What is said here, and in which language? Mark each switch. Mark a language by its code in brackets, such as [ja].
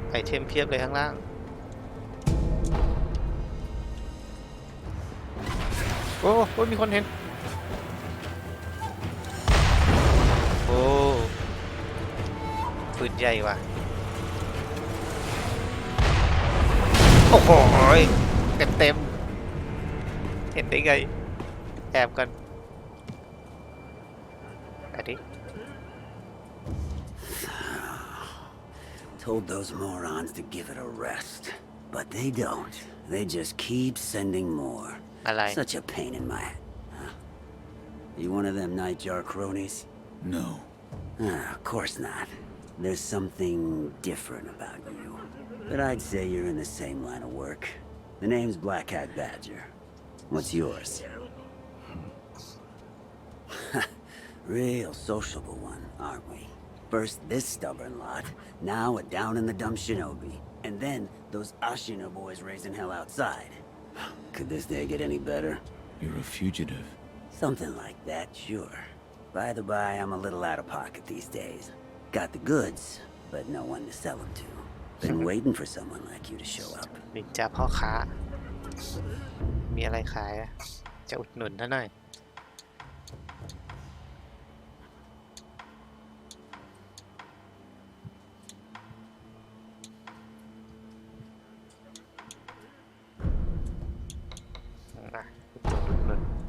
[th] เทมเพียบเลยข้างล่างโอ้โหมีคนเห็นโอ้ปืนใหญ่ว่ะโอ้โหเต็มเห็นได้ไงแอบกันอันนี้ [en] Told those morons to give it a rest, but they don't. They just keep sending more. [th] อะไร [en] Such a pain in my... Huh? You one of them Nightjar cronies? No. Of course not. There's something different about you. But I'd say you're in the same line of work. The name's Black Hat Badger. What's yours? Real sociable one, aren't we? First this stubborn lot, now a down in the dump shinobi, and then those Ashina boys raising hell outside. Could this day get any better? You're a fugitive. Something like that, sure. By the by, I'm a little out of pocket these days. Got the goods, but no one to sell them to. Been waiting for someone like you to show up. [th] เป็นจ่าพ่อค้ามีอะไรขายอะจะอุดหนุนท่านหน่อยอุดหนุน